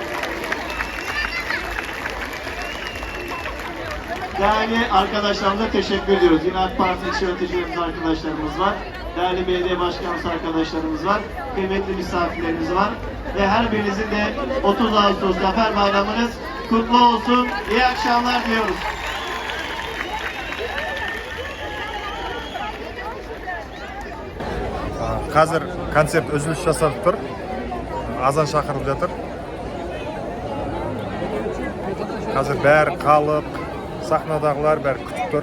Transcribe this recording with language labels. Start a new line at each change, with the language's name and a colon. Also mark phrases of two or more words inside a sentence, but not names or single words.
Turkish: Değerli arkadaşlarımıza teşekkür ediyoruz. Yine AK Parti ilçe yöneticilerimiz arkadaşlarımız var. Değerli belediye başkanımız arkadaşlarımız var. Kıymetli misafirlerimiz var. Ve her birinizin de 30 Ağustos Zafer Bayramınız kutlu olsun. İyi akşamlar diliyoruz.
Kazakh: Қазір концерт үзіліс жасап тұр. Азан шақырылып жатыр. Қазір бәрі қалып, сахнадағылар бәрі күтіп тұр.